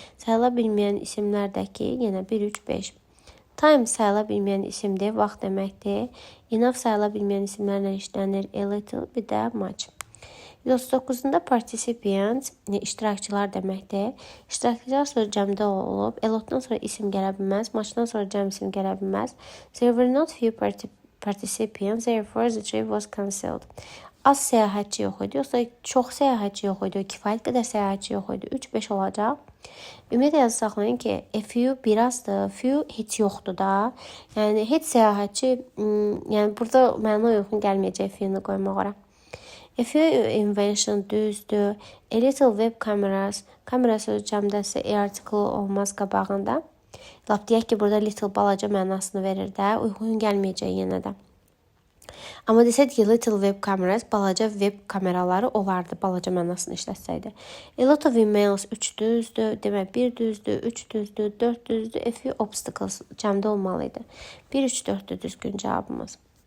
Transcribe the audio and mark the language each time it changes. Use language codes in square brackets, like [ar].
[az] Sayıla bilməyən isimlərdəki yenə 1, 3, 5. Time sayıla bilməyən isimdir. Vaxt deməkdir. Enough sayıla bilməyən isimlərlə işlənir. A little, bir də much. 139-da participants, iştirakçılar deməkdir. İştirakçılar söz cəmdə olub. A lotdan sonra isim gələ bilməz. Muchdan sonra cəm isim gələ bilməz. [en] There were not few participants, therefore the trip was cancelled. [az] Az səyahətçi yox idi, yoxsa çox səyahətçi yox idi, kifayət qədər səyahətçi yox idi. 3-5 olacaq. Ümumiyyətlə yazı saxlayın ki, a few birazdır, few heç yoxdur da. Yəni heç səyahətçi, yəni burada məna uyğun gəlməyəcək few-ni qoymaq ora. A few invention düzdür. [en] A little web cameras, [az] kamera sözü cəmdəsə e-artikl olmaz qabağında. Lap deyək ki, burada little balaca mənasını verir də, uyğun gəlməyəcək yenə də. Amma desək ki, [en] little web cameras, [az] balaca web kameraları olardı, balaca mənasını işlətsəydi. [en] A lot of emails [az] 3 düzdür, demək 1 düzdür, 3 düzdür, 4 düzdür, [en] a few obstacles [az] cəmdə olmalıydı. 1, 3, 4-dür düzgün cavabımız.